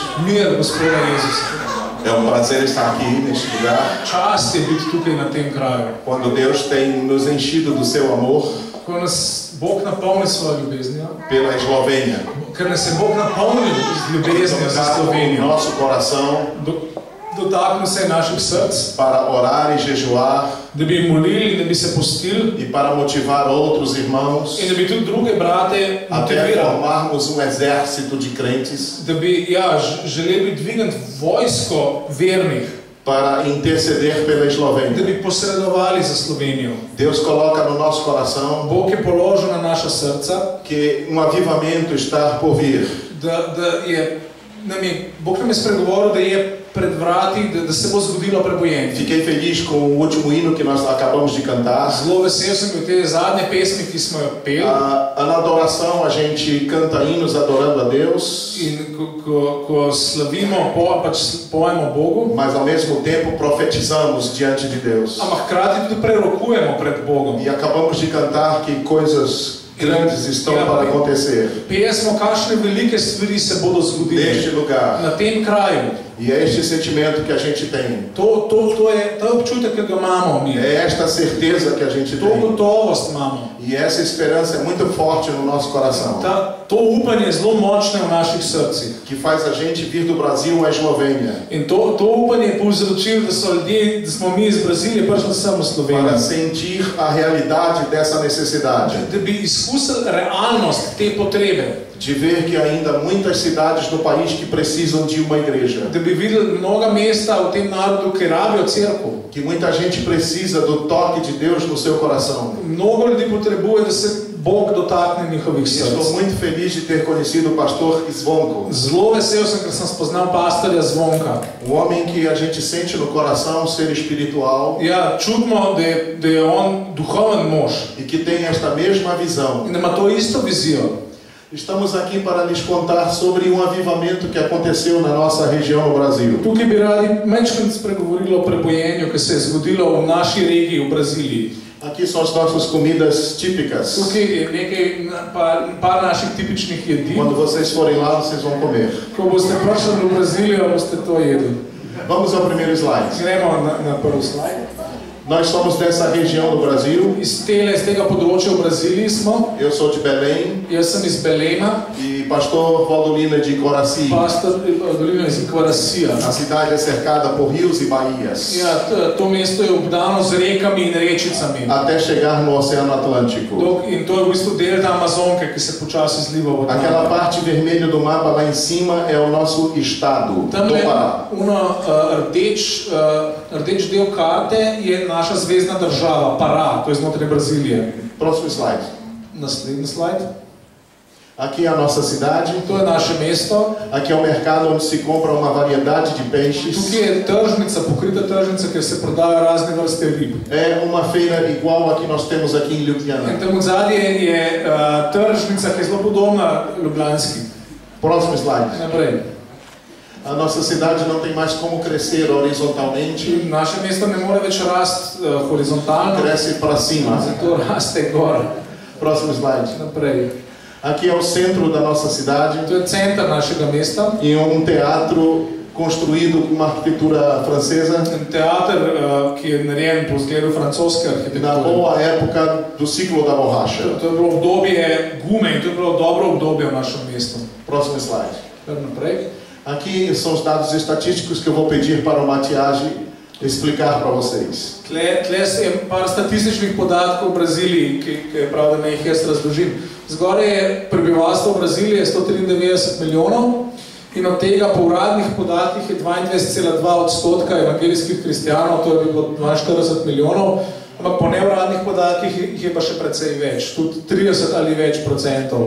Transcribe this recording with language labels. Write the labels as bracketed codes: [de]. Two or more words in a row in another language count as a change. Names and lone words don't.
[sl] Mir Gospoda Jezusa. [pt] É prazer estar aqui neste lugar. [sl] Čast je biti tukaj na tem kraju. [pt] Quando Deus tem nos enchido do seu amor. [sl] Ko nas Bog napolni svojo ljubeznijo. [pt] Pela Eslovênia. [sl] Ker nas je Bog napolnil z ljubeznijo za Slovenijo. [pt] Nosso coração. [sl] Dotaknil se je naših src. [pt] Para orar e jejuar. [sl] Da bi molili, da bi se postili. [pt] E para motivar outros irmãos. [sl] In da bi tudi druge brate motivirali. [pt] Até formarmos exército de crentes. [sl] Da bi, želeli dvigati vojsko vernih. [pt] Para interceder pela Eslovênia. [sl] Da bi posredovali za Slovenijo. [pt] Deus coloca no nosso coração. [sl] Bog je položil na naša srca. [pt] Que avivamento está por vir. [sl] Bog nam je spregovoril, da je pred vrati, da se bo zgodilo prebojenje. [pt] Fiquei feliz com o último hino que nós acabamos de cantar. [sl] Zelo vesel sem bil te zadnje pesmi, ki smo jo peli. [pt] Na adoração a gente canta hinos adorando a Deus. [sl] In ko slavimo, pojemo Bogu, [pt] mas ao mesmo tempo profetizamos diante de Deus. [sl] Ampak hkrati tudi prerokujemo pred Bogom. [pt] E acabamos de cantar que coisas grandes estão para acontecer. [sl] Pejemo, kakšne velike stvari se bodo zgodile. [pt] Neste lugar. [sl] Na tem kraju. [pt] E é este sentimento que a gente tem. [sl] To je občutek, ki ga imamo mi. [pt] É esta certeza que a gente [sl] To [pt] tem. [sl] gotovost imamo. [pt] E essa esperança é muito forte no nosso coração. [sl] To upanje je zelo močno v naših srcih. [pt] Que faz a gente vir do Brasil à Eslovênia. [sl] In to upanje je povzročilo, da so ljudje, da smo mi iz Brazilije prišli sem v Slovenijo. [pt] Para sentir a realidade dessa necessidade. [sl] Da bi izkusili realnost te potrebe. [pt] De ver que ainda muitas cidades no país que precisam de uma igreja. [sl] Da bi videli mnoga mesta v tem narodu, ki rabijo cerkev. [pt] Que muita gente precisa do toque de Deus no seu coração. [sl] Mnogo ljudi potrebuje, da se Bog dotakne njihovih src. [pt] Estou muito feliz de ter conhecido o pastor Zvonko. [sl] Zelo vesel sem, ker sem spoznal pastorja Zvonka. [pt] Homem que a gente sente no coração ser espiritual. [sl] Ja, čutimo, da je on duhoven mož. [pt] E que tem esta mesma visão. [sl] In da ima to isto vizijo. [pt] Estamos aqui para lhes contar sobre um avivamento que aconteceu na nossa região no Brasil. [sl] Tukaj bi radi manjkrat spregovorili o prebojenju, ki se je zgodilo v naši regiji, v Braziliji. [pt] Aqui são as nossas comidas típicas. [sl] Tukaj je nekaj, par naših tipičnih jedi. [pt] Quando vocês forem lá, vocês vão comer. [sl] Ko boste prišli v Brazilijo, boste to jedli. [pt] Vamos ao primeiro slide. [sl] Gremo na prvi slajd. [pt] Nós somos dessa região do Brasil. [sl] Iz tega področja v Braziliji smo. [pt] Eu sou de Belém. [sl] Jaz sem iz Belema. [pt] E pastor Valdolina de Coraci. [sl] Pastor Valdolina iz Coracia. [pt] A cidade é cercada por rios e baías. [sl] Ja, to mesto je obdano z rekami in rečicami. [pt] Até chegar no Oceano Atlântico. [sl] In to je v bistvu delta Amazonke, ki se počasi zliva v Atlantiko. [pt] Aquela parte vermelha do mapa lá em cima é o nosso estado, do Pará. [sl] Rdeč del karte je naša zvezdna država, Pará, to je znotraj Brazilije. [pt] Próximo slide. [sl] Naslednji slajd. [pt] Aqui é a nossa cidade. [sl] To je naše mesto. [pt] Aqui é o mercado onde se compra uma variedade de peixes. [sl] Tukaj je tržnica, pokrita tržnica, kjer se prodajo razne vrste rib. [pt] É uma feira igual a que nós temos aqui em Ljubljana. [sl] In tam zadje je tržnica, ki je zelo podobna ljubljanski. [pt] Próximo slide. [sl] Naprej. [pt] A nossa cidade não tem mais como crescer horizontalmente. [sl] Naše mesto ne more več rasti horizontalno. [pt] Cresce para cima. [sl] Zato raste gor. [pt] Próximo slide. [sl] Naprej. [pt] Aqui é o centro da nossa cidade. [sl] To je center našega mesta. [pt] E um teatro construído com uma arquitetura francesa. [sl] Teater, ki je narejen po zgledu francoske arhitekture. [pt] Na boa época do ciclo da borracha. [sl] To je bilo obdobje gume in to je bilo dobro obdobje v našem mestu. [pt] Próximo slide. [sl] Naprej. [pt] Aqui são os dados estatísticos que eu vou pedir para o Matiage explicar para vocês. [sl] Tle je par statističnih podatkov v Braziliji, ki je prav, da ne jih jaz razložim. Zgoraj je prebivalstvo v Braziliji 193 milijonov in od tega po uradnih podatkih je 22,2% evangelijskih kristijanov, to je bilo 42 milijonov, ampak po neuradnih podatkih jih je pa še precej več, tudi 30 ali več procentov.